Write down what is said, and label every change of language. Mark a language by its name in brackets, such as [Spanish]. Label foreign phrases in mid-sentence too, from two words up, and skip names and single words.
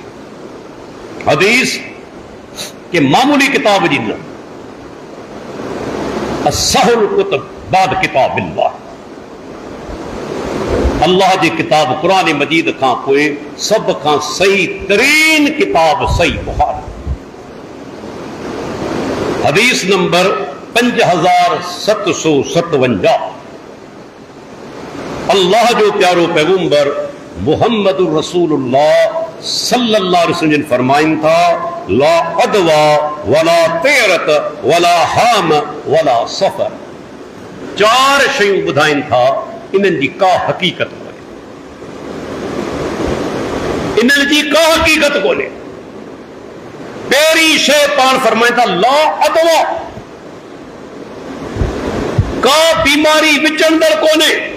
[Sindhi] हदीस के मामूली किताब जी न, [Arabic] أصح الكتب بعد كتاب الله, [Sindhi] अल्लाह जी किताब क़ुरान मजीद खां पोइ सभ खां सही तरीन किताब सही बुखारी। हदीस नंबर 5757। अल्लाह जो प्यारो पैगंबर मुहम्मद रसूलुल्लाह सल्लल्लाहु अलैहि वसल्लम फरमाइन था, [Arabic] لا عدوى ولا طيرة ولا هام ولا صفر. [Sindhi] चार शयूं ॿुधाइनि था, इन्हनि जी का हक़ीक़त कोन्हे, इन्हनि जी का हक़ीक़त कोन्हे। पहिरीं शइ पाण फरमाइनि था, [Arabic] لا عدوى, [Sindhi] का बीमारी विचंदड़ कोन्हे।